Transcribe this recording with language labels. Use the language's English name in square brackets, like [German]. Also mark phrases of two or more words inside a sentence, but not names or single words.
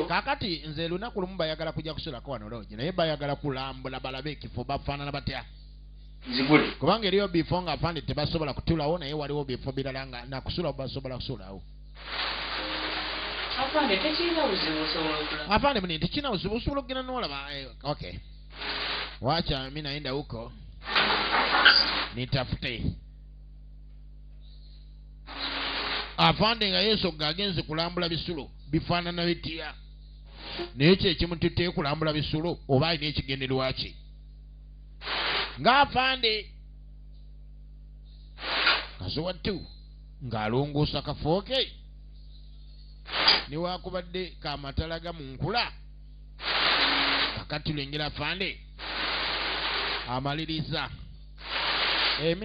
[Ganda] kakati nze lunaku lumu bayagala kujja kusulako wano loogi naye bayagala kulambula balabe ekifo bafaanana batya zigule kubanga eriyo bifo nga afande tebasobola kutulawo naye waliwo bifo birala nga nakusulawo basobola kusulawo afande tekirina buzibu osobola okulaba afande muni tekirina buzibu osobola okugenda n'olaba okay [Swahili] wacha mimi naenda huko nitafute [Ganda] afande nga yesu gagenze kulambula bisulo bifaanana bitya naye kyekimu tuteye kulambula bisulo oba alina ekigenderwa ki ng'afande kasowattu ng'alongoosa kafo ke newakubadde kamatalaga mu nkula kakati tulengera afande amaliriza mina maliza